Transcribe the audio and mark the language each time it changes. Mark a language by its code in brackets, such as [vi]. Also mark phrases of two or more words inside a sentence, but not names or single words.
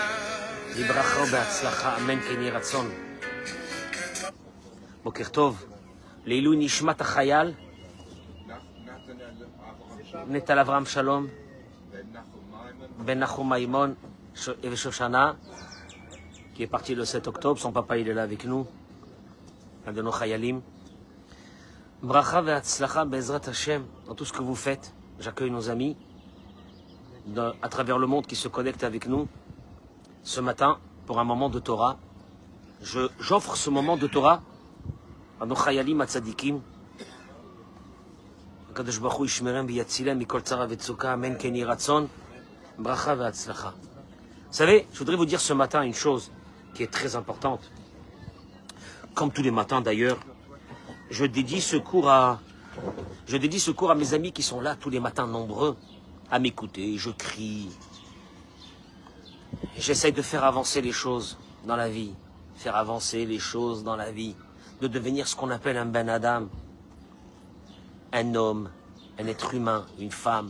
[he] לברכה ובהצלחה, אמן כן יהי רצון. בוקר טוב, לעילוי נשמת החייל, נטל אברהם שלום, בן נחום מימון ושושנה, [fr] qui est parti le 7 octobre, son papa il est là avec nous, un de nos chayalim. [he] ברכה והצלחה בעזרת השם, [fr] dans tout ce que vous faites, j'accueille nos amis à travers le monde qui se connectent avec nous. Ce matin, pour un moment de Torah, j'offre ce moment de Torah à nos chayalim, à tzadikim. [he] קדוש ברוך הוא ישמרם ויצילם מכל צרה וצוקה אמן כן יהי רצון ברכה והצלחה. [fr] Vous savez, je voudrais vous dire ce matin une chose qui est très importante. Comme tous les matins d'ailleurs, je dédie ce cours à mes amis qui sont là tous les matins nombreux à m'écouter. Je crie. J'essaye de faire avancer les choses dans la vie, faire avancer les choses dans la vie, de devenir ce qu'on appelle un [he] בן אדם, [fr] un homme, un être humain, une femme.